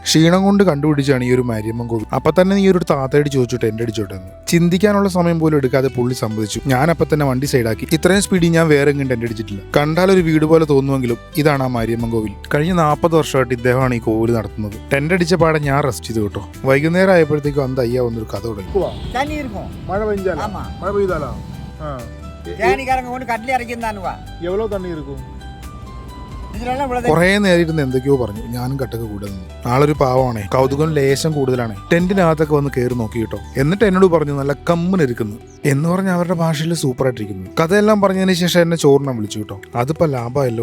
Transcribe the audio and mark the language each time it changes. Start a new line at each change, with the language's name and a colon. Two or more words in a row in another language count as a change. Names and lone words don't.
Malayalam: ക്ഷീണം കൊണ്ട് കണ്ടുപിടിച്ചാണ് ഈ ഒരു മാരിയമ്മൻ കോവിൽ. അപ്പൊ തന്നെ നീ ഒരു താത്തയോട് ചോദിച്ചിട്ട് എൻ്റെ അടിച്ചോട്ടെ എന്ന്. ചിന്തിക്കാനുള്ള സമയം പോലും എടുക്കാതെ പുള്ളി സമ്മതിച്ചു. ഞാൻ അപ്പൊ തന്നെ വണ്ടി സൈഡാക്കി. ഇത്രയും സ്പീഡിൽ ഞാൻ വേറെ എങ്ങോട്ട് എൻ്റെ അടിച്ചിട്ടില്ല. കണ്ടാൽ ഒരു വീട് പോലെ തോന്നുമെങ്കിലും ഇതാണ് ആ മാരിയമ്മൻ കോവിൽ. കഴിഞ്ഞ 40 വർഷമായിട്ട് ഇദ്ദേഹമാണ് ഈ കോവിൽ നടത്തുന്നത്. ടെന്റ് അടിച്ച പാടെ ഞാൻ റെസ്റ്റ് ചെയ്തു കേട്ടോ. വൈകുന്നേരം ആയപ്പോഴത്തേക്കും
Tamil: அந்த அய்யா
Malayalam: വന്നൊരു കഥ തുടങ്ങി.
Tamil: மழை பெஞ்சாலா மழை பெய்தாலா தேனிக்காரங்க கொண்டு கட்லி இறக்கிருந்தானுவா எவ்வளவு தண்ணி இருக்கும்
Malayalam: കുറെ നേരം ഇരുന്ന് എന്തൊക്കെയോ പറഞ്ഞു. ഞാനും കട്ടൊക്കെ കൂടെ നിന്നു. ആളൊരു പാവമാണേ, കൗതുകം ലേശം കൂടുതലാണ്. ടെന്റിനകത്തൊക്കെ വന്ന് കയറി നോക്കി കേട്ടോ. എന്നിട്ട് എന്നോട് പറഞ്ഞു നല്ല കമ്മിനിരിക്കുന്നു എന്ന് പറഞ്ഞ അവരുടെ ഭാഷയിൽ സൂപ്പറായിട്ടിരിക്കുന്നു. കഥയെല്ലാം പറഞ്ഞതിന് ശേഷം എന്നെ ചോറിനെ വിളിച്ചു കേട്ടോ. അതിപ്പോ ലാഭമല്ലോ.